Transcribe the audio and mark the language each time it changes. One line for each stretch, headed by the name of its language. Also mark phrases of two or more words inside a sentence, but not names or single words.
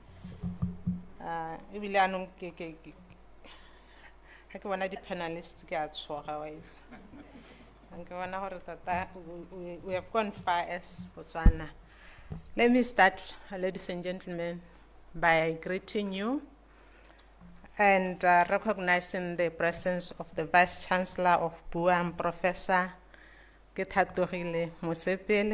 Tswana: Ebile anong ha ke bona di panelists ke a tshoga wa itse. Ke bona hore tota
English: we have gone far as Botswana. Let me start, ladies and gentlemen, by greeting you and recognizing the presence of the Vice Chancellor of BUAM, Professor Kethatogile Mosepele.